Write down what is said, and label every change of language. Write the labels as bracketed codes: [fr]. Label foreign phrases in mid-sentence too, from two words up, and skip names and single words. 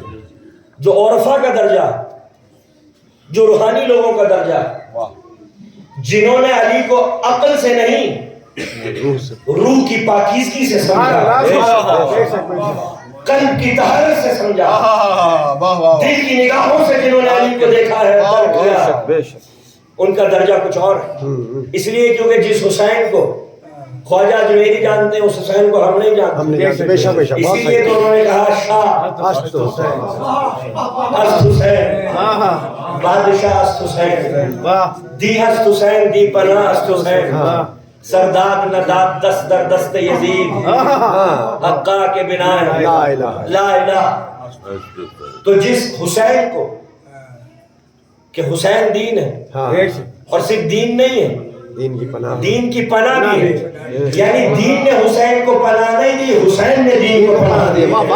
[ur] جو عرفاء کا درجہ ہے جو روحانی لوگوں کا درجہ ہے جنہوں نے علی کو عقل سے نہیں روح کی پاکیزگی سے سمجھا قلب کی طہارت سے سمجھا دل کی نگاہوں سے جنہوں نے علی کو دیکھا ہے درک کیا ان کا درجہ کچھ اور ہے. اس لیے کیونکہ جس حسین کو خواجہ جویری جانتے ہیں اس حسین کو ہم نہیں جانتے. اسی لیے تو انہوں نے کہا [fa] شاہ است حسین بادشاہ است حسین دی است حسین دی پناہ است حسین سرداد نداد دست در دست یزید حقا کے بنا لا الہ. [ur] تو جس حسین کو کہ حسین دین ہے اور صرف دین نہیں ہے دین کی پناہ بھی ہے یعنی دین نے حسین کو پناہ نہیں دی حسین نے دین کو پناہ دی.